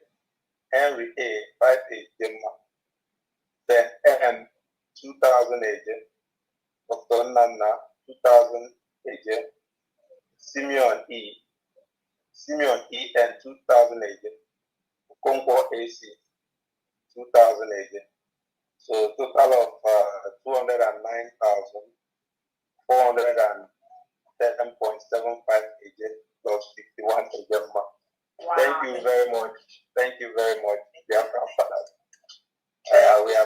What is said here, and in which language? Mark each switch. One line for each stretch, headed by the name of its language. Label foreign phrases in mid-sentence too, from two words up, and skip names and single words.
English: Henry A, 5 AJ. Then M, 2,000 AJ. Dr. Nana, 2,000 AJ. Simeon E N, 2,000 AJ. Concord AC, 2,000 AJ. So total of 209,410.75 AJ plus 51 AJ. Wow. Thank you very much. Thank you very much, Biafra fathers. We have